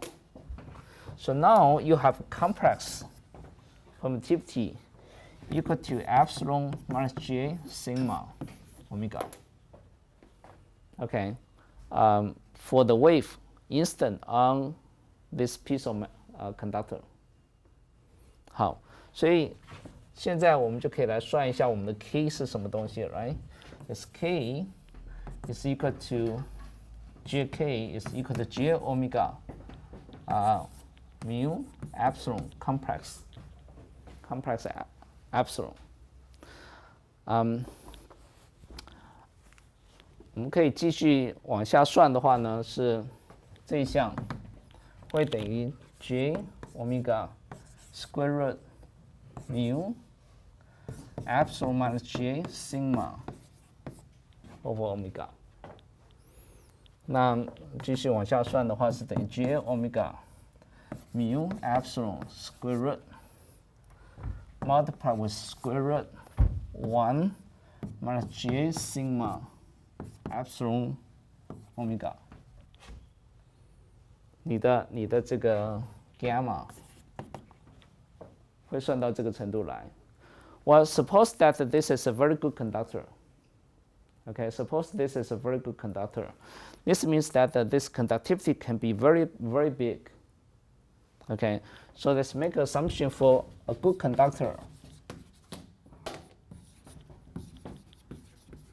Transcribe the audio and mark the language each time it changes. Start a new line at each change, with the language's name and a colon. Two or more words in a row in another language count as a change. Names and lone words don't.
English: So now you have complex permittivity equal to epsilon minus J sigma omega. Okay, for the wave instant on this piece of conductor.
Chinese: 好，所以现在我们就可以来算一下我们的 K 是什么东西 ，right?
English: This K is equal to JK is equal to J omega mu epsilon complex epsilon.
Chinese: 我们可以继续往下算的话呢，是这一项会等于
English: J omega square root mu epsilon minus J sigma over omega.
Chinese: 那继续往下算的话是等于
English: J omega mu epsilon square root multiply with square root 1 minus J sigma epsilon omega.
Chinese: 你的这个 gamma 会算到这个程度来。
English: Well, suppose that this is a very good conductor. Okay, suppose this is a very good conductor. This means that this conductivity can be very, very big. Okay, so let's make an assumption for a good conductor.